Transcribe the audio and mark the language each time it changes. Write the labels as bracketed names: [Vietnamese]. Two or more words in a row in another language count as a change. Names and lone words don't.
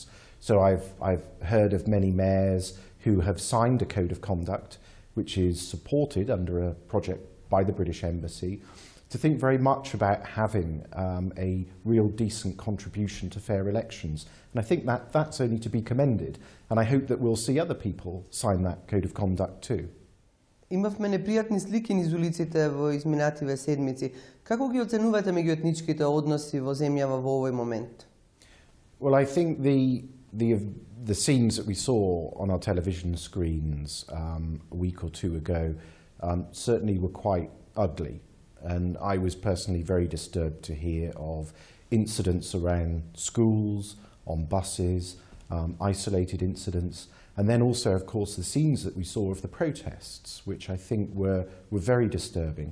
[English] So I've heard of many mayors who have signed a code of conduct, which is supported under a project by the British Embassy, to think very much about having a real decent contribution to fair elections. And I think that's only to be commended. And I hope that we'll see other people sign that code of conduct too. [Macedonian] Имавме непријатни слики низ улиците во изминативе седмици. Како ги оценувате меѓуетничките односи во земјава во овој момент? [English] Well, I think the scenes that we saw on our television screens a week or two ago certainly were quite ugly. And I was personally very disturbed to hear of incidents around schools, on buses, isolated incidents, and then also, of course, the scenes that we saw of the protests, which I think were very disturbing.